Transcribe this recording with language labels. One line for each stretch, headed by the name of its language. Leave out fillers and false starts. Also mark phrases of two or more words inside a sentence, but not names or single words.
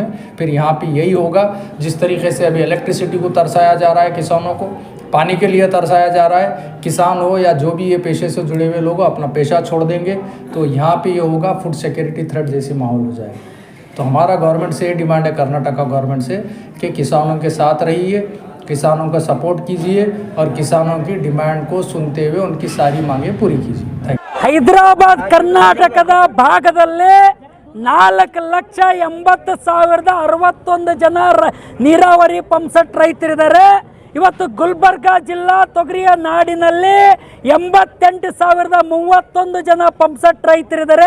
Hindi: फिर यहाँ पे यही होगा, जिस तरीके से अभी इलेक्ट्रिसिटी को तरसाया जा रहा है, किसानों को पानी के लिए तरसाया जा रहा है, किसान हो या जो भी ये पेशे से जुड़े हुए लोग अपना पेशा छोड़ देंगे, तो यहाँ पे ये होगा
English: food security threat
Hindi: जैसी माहौल हो जाएगा। तो हमारा गवर्नमेंट से ये डिमांड है, कर्नाटका गवर्नमेंट से, कि किसानों के साथ रहिए, किसानों का सपोर्ट कीजिए और किसानों की डिमांड को सुनते हुए उनकी सारी मांगे पूरी कीजिए।
Kannada: ಹೈದರಾಬಾದ್ ಕರ್ನಾಟಕದ ಭಾಗದಲ್ಲೇ 4,80,61 ಜನ ನೀರಾವರಿ ಪಂಪ್ಸೆಟ್ ರೈತರಿದ್ದಾರೆ. ಇವತ್ತು ಗುಲ್ಬರ್ಗಾ ಜಿಲ್ಲಾ ತೊಗರಿಯ ನಾಡಿನಲ್ಲಿ 88,031 ಜನ ಪಂಪ್ಸೆಟ್ ರೈತರಿದ್ದಾರೆ.